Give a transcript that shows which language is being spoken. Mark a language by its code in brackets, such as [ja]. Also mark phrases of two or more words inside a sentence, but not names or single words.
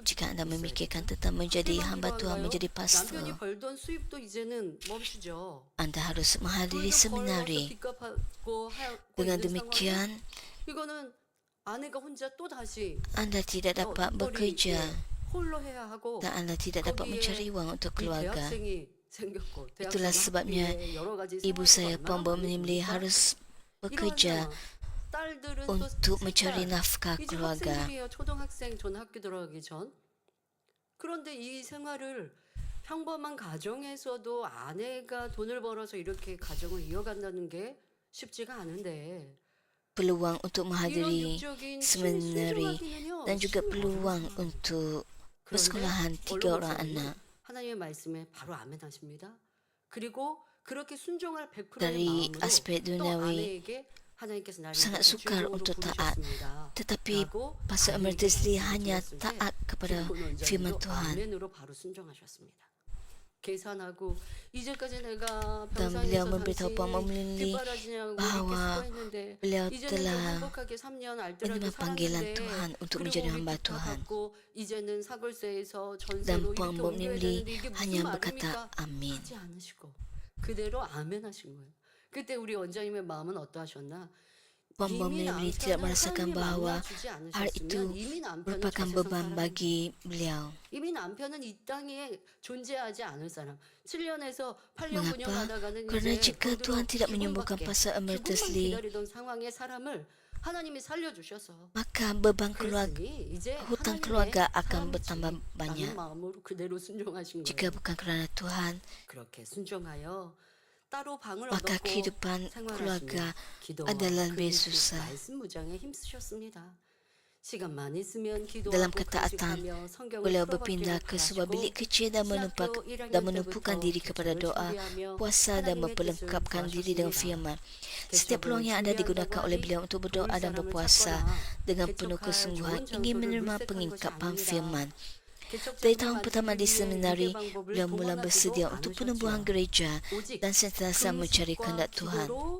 [ms] Jika anda [ko] 있어야 [ms] memikirkan [ko] 되죠. [ms] tentang menjadi [ko] 학비만 [ms] hamba Tuhan, [ko] 필요한가요? [ms] menjadi pastor, [ko] 남편이 벌던 수입도 이제는 멈추죠. [ms] anda harus menghadiri [ko] 벌어서 [ms] seminari. [ko] 빚 갚고 하고 [ms] Dengan [ko] 있는 [ms] demikian, [ko] 상황에 이거는 아내가 혼자 또 다시 [ms] anda tidak dapat bekerja [ko] 홀로 해야 하고 [ms] dan anda tidak dapat mencari wang untuk [ko] 이 [ms] keluarga. [ko] 대학생이 생겼고 [ms] Itulah sebabnya ibu saya Pombo Menimli harus bekerja untuk mencari nafkah [ko] 이제 [ms] keluarga. [ko] 학생들이에요. 초등학생 전 학교 들어가기 전. 그런데 이 생활을 평범한 가정에서도 아내가 돈을 벌어서 이렇게 가정을 이어간다는 게 쉽지가 않은데 [ms] Peluang untuk [ko] 이런 [ms] menghadiri [ko] 육적인 [ms] seminari [ko] 순종하기는요, [ms] dan juga [ko] 쉬운 [ms] peluang [ko] 일이 아니에요. [ms] untuk [ko] 그런데 [ms] persekolahan 3 [ko] 원로 [ms] orang [ko] 목사님은 [ms] anak. [ko] 하나님의 말씀에 바로 아멘하십니다. 그리고 그렇게 순종할 100%의 [ms] Dari [ko] 마음으로 [ms] aspek [ko] 또 [ms] duniawi [ko] 아내에게 하나님께서 나를 [ms] sangat [ko] 이렇게 [ms] sukar [ko] 주인공으로 [ms] untuk taat. [ko] 부르셨습니다. [ms] Tetapi [ko] 라고 [ms] Pastor [ko] 아내에게 [ms] Emeritus Lee [ko] 말씀을 [ms] hanya [ko] 드렸을 때 [ms] taat kepada [ko] 김훈 [ms] firman [ko] 원장님도 [ms] Tuhan. [ko] 아멘으로 바로 순종하셨습니다. 계산하고 이제까지 내가 [ms] Dan beliau [ko] 병상에서 [ms] memberitahu Pombo [ko] 당신 [ms] Menimli [ko] 뒷바라지냐고 이렇게 [ms] bahawa [ko] 수고했는데 [ms] beliau [ko] 이제는 좀 [ms] telah [ko] 행복하게 3년 알뜰하게 [ms] menerima panggilan [ko] 살았는데 [ms] Tuhan untuk [ko] 그리고 [ms] menjadi [ko] 우리 [ms] hamba [ko] 빚 다 [ms] Tuhan. [ko] 갚고 이제는 사골세에서 [ms] Dan [ko] 전세로 이렇게 [ms] Pombo [ko] 옮겨야 [ms] Menimli [ko] 되는데 이게 무슨 [ms] hanya [ko] 말입니까? [ms] berkata amin. [ko] 하지 않으시고 그대로 아멘하신 거예요. 그때 우리 원장님의 마음은 어떠하셨나? [ms] Pombo [ko] 이미 [ms] Menimli [ko] 남편은 [ms] tidak merasakan [ko] 하나님이 [ms] bahawa [ko] 만나주지 [ms] hal itu [ko] 않으셨으면 이미 남편은 [ms] merupakan [ko] 저 세상 [ms] beban [ko] 사람입니다. [ms] bagi beliau. [ko] 이미 남편은 이 땅에 존재하지 않을 사람. 7년에서 8년 9년 [ms] Mengapa? [ko] 가다가는 [ms] Kerana [ko] 이제 [ms] jika Tuhan tidak menyembuhkan Pastor Emeritus [ko] 그분만 [ms] Lee, [ko] 기다리던 상황의 사람을 하나님이 살려주셔서 [ms] maka beban keluarga, [ko] 그랬으니 이제 [ms] hutang [ko] 하나님의 [ms] keluarga akan [ko] 사람이지 [ms] bertambah [ko] 라는 [ms] banyak. [ko] 마음으로 그대로 순종하신 [ms] Jika [ko] 거예요. [ms] bukan kerana Tuhan, [ko] 그렇게 순종하여 따로 방을 [ms] maka [ko] 얻었고 [ms] kehidupan [ko] 생활하시며 [ms] keluarga [ko] 기도와 [ms] adalah lebih [ko] 금식, [ms] susah. [ko] 말씀 무장에 힘쓰셨습니다. 시간만 있으면 [ms] Dalam [ko] 기도하고 [ms] ketaatan, [ko] 금식하며 성경을 [ms] beliau [ko] 풀어받기를 [ms] berpindah ke sebuah [ko] 바라시고 [ms] bilik kecil dan [ko] 신학교 1학년 [ms] menumpukan [ko] 때부터 [ms] diri kepada [ko] 개척을 [ms] doa, [ko] 준비하며 [ms] puasa dan [ko] 하나님의 [ms] memperlengkapkan [ko] 뜻을 [ms] diri dengan [ko] 구하셨습니다. [ms] firman. Setiap peluang yang ada digunakan oleh beliau untuk berdoa dan berpuasa dengan penuh kesungguhan ingin menerima pengingkapan firman. Dari tahun pertama di seminari, beliau mula bersedia untuk penubuhan gereja dan sentiasa mencari kehendak Tuhan.